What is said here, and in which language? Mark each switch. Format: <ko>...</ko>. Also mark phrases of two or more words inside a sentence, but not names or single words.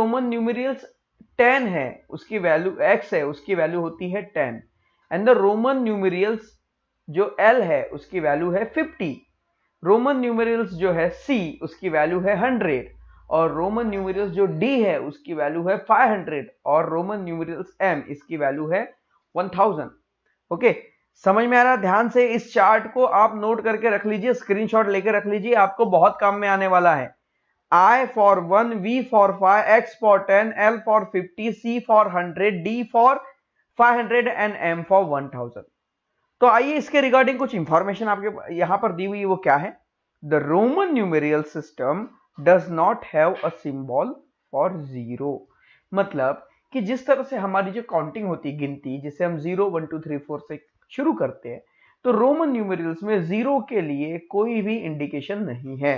<hi>जो</hi> <en>Roman numericals</en> <hi>10 है उसकी वैल्यू, x है उसकी वैल्यू होती है 10,</hi> <en>and the Roman numerals</en> <hi>जो L है उसकी वैल्यू है 50,</hi> <en>Roman numerals</en> <hi>जो है C उसकी वैल्यू है 100, और</hi> <en>Roman numerals</en> <hi>जो D है उसकी वैल्यू है 500, और</hi> <en>Roman numerals</en> <hi>M इसकी वैल्यू है 1000। ओके, समझ में आ रहा? ध्यान से इस चार्ट को आप नोट करके रख लीजिए, स्क्रीनशॉट लेकर रख लीजिए, आपको बहुत काम में आने वाला है।</hi> <en>I for 1, V for 5, X for 10, L for 50, C for 100, D for 500 and M for 1000।</en> <hi>तो आइए इसके रिगार्डिंग कुछ इंफॉर्मेशन आपके यहां पर दी हुई है, वो क्या है?</hi> <en>The Roman numeral system does not have a symbol for zero.</en> <hi>मतलब कि जिस तरह से हमारी जो काउंटिंग होती है, गिनती, जिसे हम 0 1 2 3 4 से शुरू करते हैं, तो</hi> <en>Roman numerals</en> <hi>में जीरो के लिए कोई भी इंडिकेशन नहीं है।</hi>